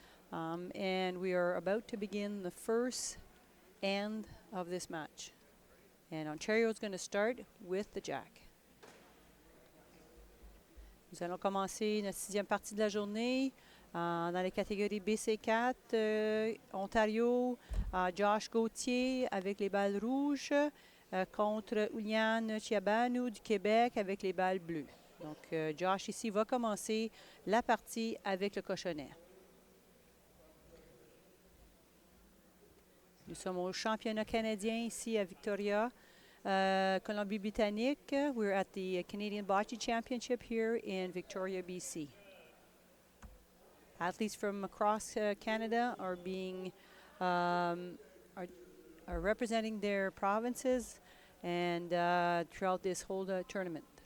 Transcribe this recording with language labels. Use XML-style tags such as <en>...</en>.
<en>And we are about to begin the first end of this match. And Ontario is going to start with the jack.</en> <fr>Nous allons commencer notre sixième partie de la journée dans les catégories BC4. Ontario, Josh Gautier avec les balles rouges contre Iulian Ciobanu du Québec avec les balles bleues. Donc, Josh ici va commencer la partie avec le cochonnet. Nous sommes au championnat canadien ici à Victoria. Colombie-Britannique.</fr> <en>We're at the Canadian Bocce Championship here in Victoria, BC. Athletes from across Canada are being are representing their provinces and throughout this whole tournament.</en>